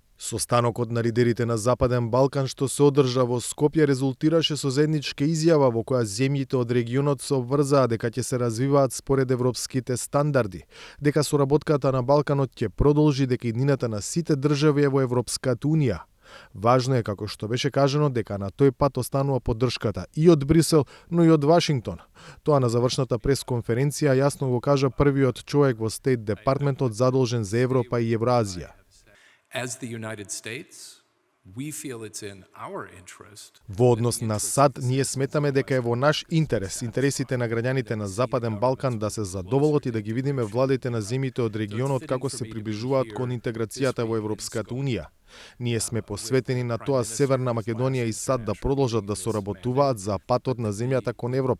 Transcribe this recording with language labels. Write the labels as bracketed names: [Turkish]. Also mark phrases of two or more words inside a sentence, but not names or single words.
[Macedonian] Состанокот на лидерите на Западен Балкан што се одржа во Скопје резултираше со заедничка изјава во која земјите од регионот се обврзаа дека ќе се развиваат според европските стандарди, дека соработката на Балканот ќе продолжи, дека иднината на сите држави е во Европската унија. Важно е, како што беше кажано, дека на тој пат останува поддршката и од Брисел, но и од Вашингтон. Тоа на завршната пресконференција јасно го кажа првиот човек во Стейт Департментот задолжен за Европа и Евразија. [English] As the United States, we feel it's in our interest. [Macedonian] Во однос на САД, ние сметаме дека е во наш интерес, интересите на граѓаните на Западен Балкан да се задоволат и да ги видиме владите на земјите од регионот како се приближуваат кон интеграцијата во Европската унија. Ние сме посветени на тоа Северна Македонија и САД да продолжат да соработуваат за патот на земјата кон Европа.